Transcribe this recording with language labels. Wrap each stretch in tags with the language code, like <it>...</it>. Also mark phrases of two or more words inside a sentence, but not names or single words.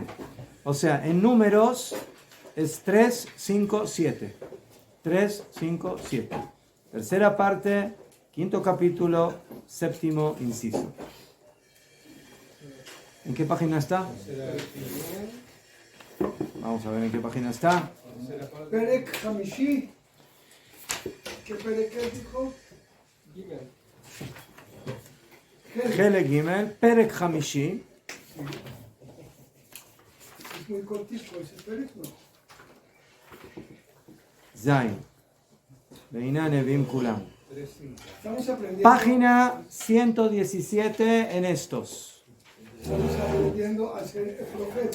<es>O sea, en números es 3, 5, 7. 3, 5, 7. Tercera parte, quinto capítulo, séptimo inciso. ¿En qué página está? Vamos a ver en qué página está.</es> <he>פרק חמישי.</he> <es>¿Qué Perek dijo?</es> <he>חלק גימל פרק חמישי.</he> <es>Es muy cortito ese Perek, ¿no?</es> <he>זין בין נביאים כולם.</he> <es>Estamos aprendiendo. Página 117 en estos. Estamos aprendiendo a ser profetas.</es>